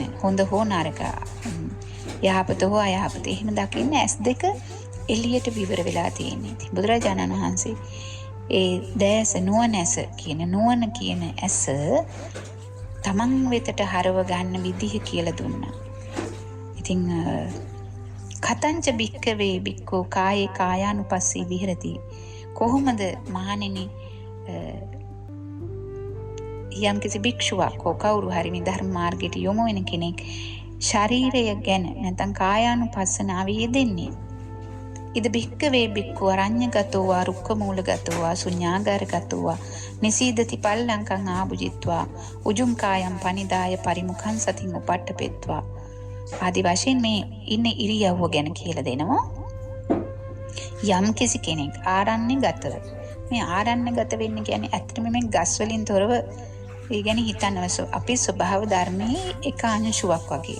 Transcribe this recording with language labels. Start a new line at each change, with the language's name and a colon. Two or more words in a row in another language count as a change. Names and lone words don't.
Sinhala: හොඳ හෝ නරක, යහපත හෝ අයහපත, එහෙම දකින්න ඇස් දෙක එළියට විවර වෙලා තියෙන්නේ. බුදුරජාණන් වහන්සේ ඒ දැස නුවණැස කියන නුවණ කියන ඇස තමන් වෙතට හරව ගන්න විදිහ කියලා දුන්නා.
Pali: ඉතින් කතංච භික්ඛවේ භික්ඛු කායේ කායානුපස්සී විහෙරති.
Sinhala: කොහොමද මහණෙනි යම්කිසි භික්ෂුවක් හෝ කවුරු හරි මේ ධර්ම මාර්ගයට යොමු වෙන කෙනෙක් ශරීරය ගැන නැත්නම් කායානුපස්සනාවේ යෙදෙන්නේ?
Pali: ඉද භික්ඛවේ භික්ඛු අරඤ්ඤගතෝ වා රුක්ඛමූලගතෝ වා ශුඤ්ඤාගාරගතෝ වා නිසීදති පල්ලංකං ආභුජිත්වා උජුං කායම් පනිදාය පරිමුඛං සතින් උපට්ඨපෙත්වා.
Sinhala: ආදි වශයෙන් මේ ඉන්න ඉරියව්ව ගැන කියලා දෙනවා. යම් කිසි කෙනෙක් ආරණ්‍යගතව, මේ ආරණ්‍යගත වෙන්න කියන්නේ ඇත්තටම මේ ගස් වලින් තොරව, ඒ ගැන හිතනවසෝ අපේ ස්වභාව ධර්මයේ එක අංශුවක් වගේ.